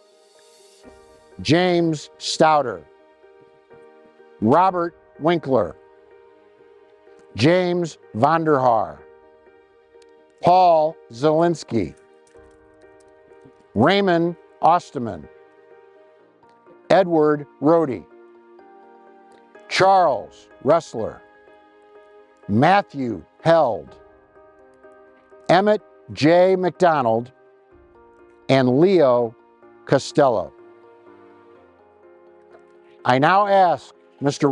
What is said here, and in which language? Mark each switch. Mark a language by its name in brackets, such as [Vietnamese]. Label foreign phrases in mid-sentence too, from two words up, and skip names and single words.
[English] James Stouter, Robert Winkler, James Vonderhaar, Paul Zielinski, Raymond Osterman, Edward Rohde, Charles Ressler, Matthew Held, Emmett J. McDonald, and Leo Costello. I now ask Mr.